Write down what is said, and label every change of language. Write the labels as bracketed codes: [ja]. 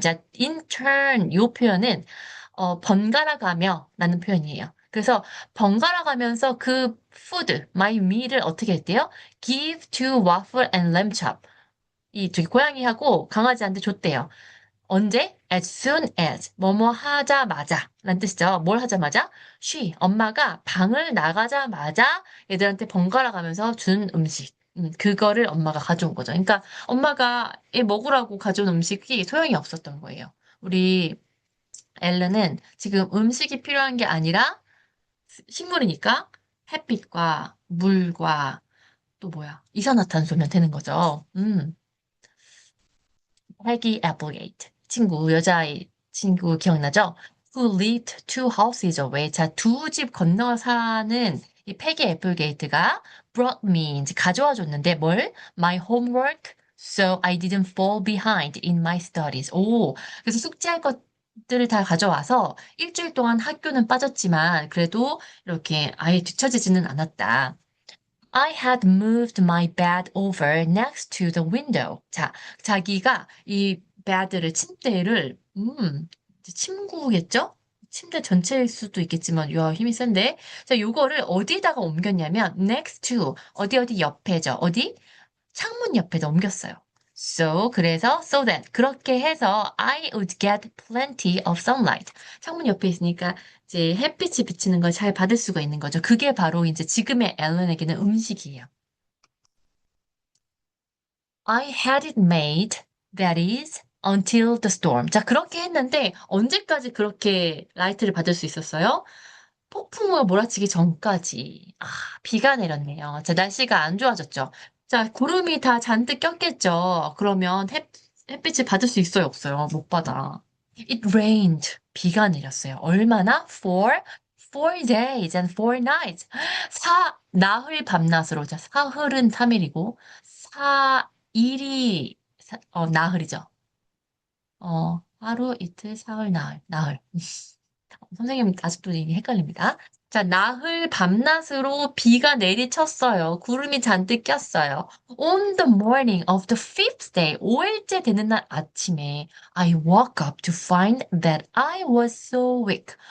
[ko] 자, in turn 이 표현은 번갈아 가며 라는 표현이에요. 그래서 번갈아 가면서 그 food, my meal을 어떻게 했대요? [en] Give to waffle and lamb chop. [ko] 이 저기 고양이하고 강아지한테 줬대요. 언제? [en] As soon as. [ko] 뭐뭐 하자마자. 라는 뜻이죠. 뭘 하자마자? She, 엄마가 방을 나가자마자 얘들한테 번갈아 가면서 준 음식. 그거를 엄마가 가져온 거죠. 그러니까 엄마가 얘 먹으라고 가져온 음식이 소용이 없었던 거예요. 우리 엘len은 지금 음식이 필요한 게 아니라 식물이니까 햇빛과 물과 또 뭐야? 이산화탄소면 되는 거죠. 헬기 애플게이트. 친구, 여자아이 친구 기억나죠? [en] Who lived two houses away. [ko] 자, 두 집 건너 사는 이 패기 애플게이트가 [en] brought me, [ko] 이제 가져와 줬는데 뭘? [en] My homework, so I didn't fall behind in my studies. [ko] 오, 그래서 숙제할 것들을 다 가져와서 일주일 동안 학교는 빠졌지만 그래도 이렇게 아예 뒤처지지는 않았다. [en] I had moved my bed over next to the window. [ko] 자, 자기가 이 bed를, 침대를, 침구겠죠? 침대 전체일 수도 있겠지만, 야, 힘이 센데. 자, 요거를 어디다가 옮겼냐면, next to, 어디 어디 옆에죠. 어디? 창문 옆에다 옮겼어요. 그래서, [en] so that, [ko] 그렇게 해서, [en] I would get plenty of sunlight. [ko] 창문 옆에 있으니까, 이제 햇빛이 비치는 걸 잘 받을 수가 있는 거죠. 그게 바로 이제 지금의 앨런에게는 음식이에요. [en] I had it made, that is, until the storm. [ko] 자, 그렇게 했는데, 언제까지 그렇게 라이트를 받을 수 있었어요? 폭풍우가 몰아치기 전까지. 아, 비가 내렸네요. 자, 날씨가 안 좋아졌죠. 자, 구름이 다 잔뜩 꼈겠죠. 그러면 햇빛을 받을 수 있어요, 없어요? 못 받아. [en] It rained. [ko] 비가 내렸어요. 얼마나? [en] Four days and four nights. [ko] 나흘 밤낮으로. 자, 사흘은 3일이고, 일이, 나흘이죠. 하루, 이틀, 사흘, 나흘. 선생님 아직도 이게 헷갈립니다. 자, 나흘 밤낮으로 비가 내리쳤어요. 구름이 잔뜩 꼈어요. [en] On the morning of the fifth day, [ko] 5일째 되는 날 아침에 [en] I woke up to find that I was so weak.